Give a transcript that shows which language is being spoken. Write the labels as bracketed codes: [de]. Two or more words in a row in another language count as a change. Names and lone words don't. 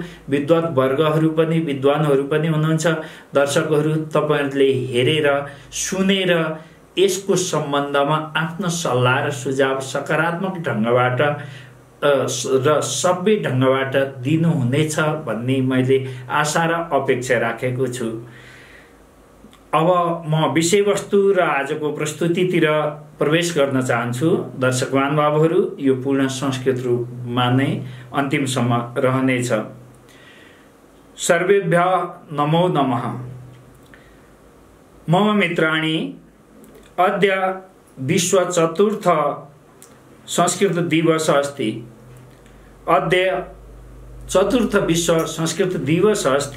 [ne] विद्वान वर्गहरू पनि, विद्वानहरू पनि हुनुहुन्छ, दर्शकहरू, तपाईहरुले हेरेर सुनेर यसको सम्बन्धमा आफ्नो सल्लाह र सुझाव सकारात्मक ढंगबाट र सभ्य ढंगबाट दिनुहुनेछ भन्ने मैले आशा र अपेक्षा राखेको छु। अब म विषयवस्तु र आजको प्रस्तुतितिर प्रवेश गर्न चाहन्छु। दर्शक महानुभावहरू, यो पूर्ण संस्कृत रूपमा नै अन्तिमसम्म रहनेछ। [sa] सर्वेभ्यः नमो नमः। मम मित्राणि, अद्य विश्व चतुर्थ संस्कृत दिवस अस्ति। अद्य चतुर्थ विश्व संस्कृत दिवस अस्ति।